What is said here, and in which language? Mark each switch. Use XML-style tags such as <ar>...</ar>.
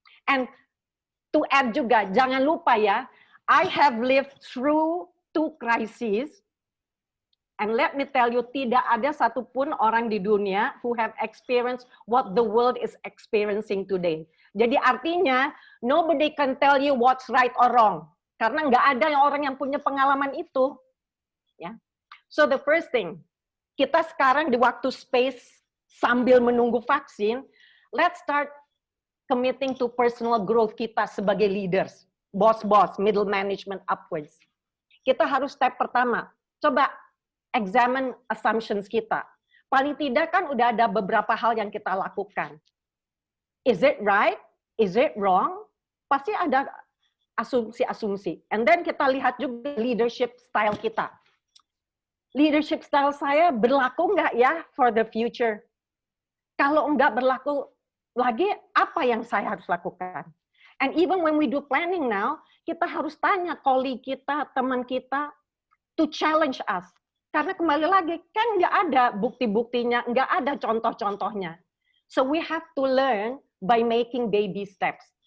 <en>And to add</en> <id>juga, jangan lupa ya,</id> <en>I have lived through 2 crises, and let me tell you,</en> <id>tidak ada satupun orang di dunia</id> <en>who have experienced what the world is experiencing today.</en> <id>Jadi artinya,</id> <en>nobody can tell you what's right or wrong.</en> <id>Karena nggak ada orang yang punya pengalaman itu. Ya.</id> <en>So the first thing,</en> <id>kita sekarang di waktu space sambil menunggu vaksin,</id> <en>let's start committing to personal growth</en> <id>kita sebagai</id> <en>leaders, boss-boss, middle management upwards.</en> <id>Kita harus step pertama, coba</id> <en>examine assumptions</en> <id>kita. Paling tidak kan udah ada beberapa hal yang kita lakukan.</id> <en>Is it right? Is it wrong?</en> <id>Pasti ada asumsi-asumsi.</id> <en>And then</en> <id>kita lihat juga leadership style kita. Leadership style saya berlaku nggak ya</id> <en>for the future?</en> <id>Kalau nggak berlaku lagi, apa yang saya harus lakukan?</id> <en>And even when we do planning now,</en> <id>kita harus tanya colleague kita, teman kita,</id> <en>to challenge us.</en> <id>Karena kembali lagi, kan nggak ada bukti-buktinya, nggak ada contoh-contohnya.</id> <en>So we have to learn by making baby steps.</en>